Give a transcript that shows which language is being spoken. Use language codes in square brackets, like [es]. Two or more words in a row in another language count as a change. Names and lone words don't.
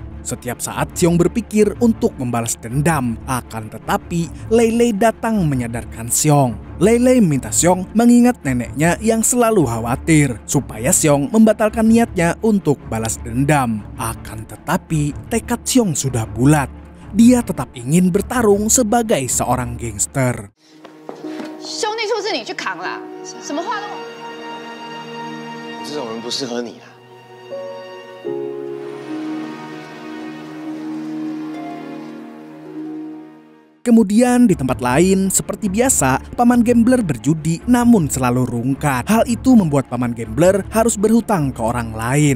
[id] Setiap saat Xiong berpikir untuk membalas dendam, akan tetapi Lei Lei datang menyadarkan Xiong. Lei Lei minta Xiong mengingat neneknya yang selalu khawatir supaya Xiong membatalkan niatnya untuk balas dendam. Akan tetapi tekad Xiong sudah bulat. Dia tetap ingin bertarung sebagai seorang gangster. [zh] 兄弟出事你去扛啦，什么话都。这种人不适合你啊。 [id] Kemudian di tempat lain, seperti biasa, paman gambler berjudi namun selalu rungkat. Hal itu membuat paman gambler harus berhutang ke orang lain.